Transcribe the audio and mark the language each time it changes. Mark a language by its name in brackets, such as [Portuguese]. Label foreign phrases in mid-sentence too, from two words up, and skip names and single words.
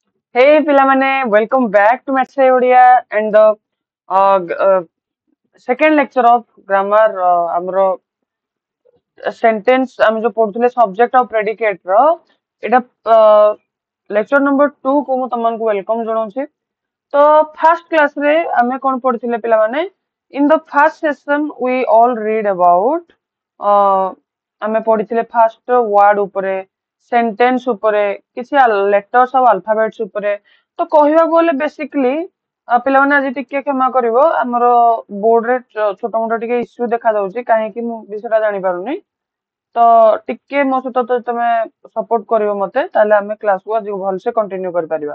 [English] Hey pilamane, welcome back to Maths Odia and the second lecture of grammar. [Odia] ଆମର sentence ଆମେ ଯୋଉ ପଢୁଥିଲେ subject ଆଉ predicate ର ଏଇଟା [English] lecture number [Odia] 2 କୁ ମୁଁ ତମମାନଙ୍କୁ welcome ଜଣାଉଛି। ତ [English] first class [Odia] ରେ ଆମେ କଣ ପଢିଥିଲେ ପିଲାମାନେ? [English] In the first session we all read about [Odia] ଆମେ ପଢିଥିଲେ [English] first word [Odia] ଉପରେ sentence ଉପରେ କିଛି letters ଆଉ alphabets ଉପରେ ତ କହିବାକୁ ଗଲେ basically ପିଲାମାନେ ଆଜି ଟିକେ କ୍ଷମା କରିବ ଆମର ବୋର୍ଡ ରେ ଛୋଟ ମୋଟ ଟିକେ ଇସ୍ୟୁ ଦେଖା ଯାଉଛି କାହିଁକି ମୁଁ ବିଷୟଟା ଜାଣିପାରୁନି ତ ଟିକେ ମୋ ସହିତ ତ ତମେ ସପୋର୍ଟ କରିବ ମତେ ତାହେଲେ ଆମେ କ୍ଲାସକୁ ଆଜି ଭଲସେ କଣ୍ଟିନ୍ୟୁ କରିପାରିବା।